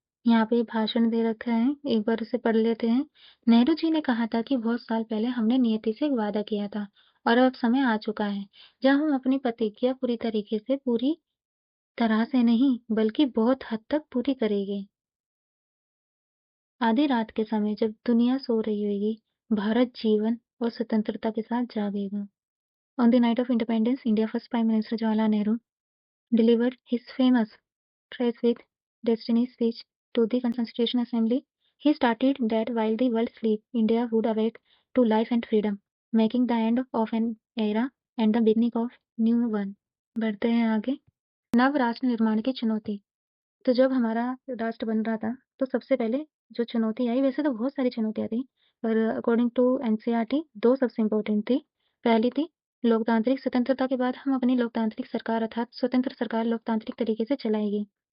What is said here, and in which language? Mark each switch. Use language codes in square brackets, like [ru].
[hi] यहाँ पे भाषण दे रखा है, एक बार उसे पढ़ लेते हैं। नेहरू जी ने कहा था कि बहुत साल पहले हमने नियति से एक वादा किया था और अब समय आ चुका है जब हम अपनी प्रतिज्ञा पूरी तरह से नहीं बल्कि बहुत हद तक पूरी करेंगे। आधी रात के समय जब दुनिया सो रही होगी, भारत जीवन और स्वतंत्रता के साथ जागेगा। [en] On the night of independence, India first Prime Minister Jawaharlal Nehru delivered his famous Trace with Destiny speech to the Constitutional Assembly. He started that while the world slept, India would awake to life and freedom, making the end of an era and the beginning of new one. [hi] बढ़ते हैं आगे। नव राष्ट्र निर्माण की चुनौती। तो जब हमारा राष्ट्र बन रहा था, तो सबसे पहले जो चुनौती आई, वैसे तो बहुत सारी चुनौतियाँ थी, पर अकॉर्डिंग टू एनसीईआरटी 2 सबसे इम्पोर्टेंट थी। पहली थी लोकतांत्रिक स्वतंत्रता के बाद हम अपनी लोकतांत्रिक सरकार अर्थात स्वतंत्र सरकार लोकतांत्रिक तरीके से चलाएगी।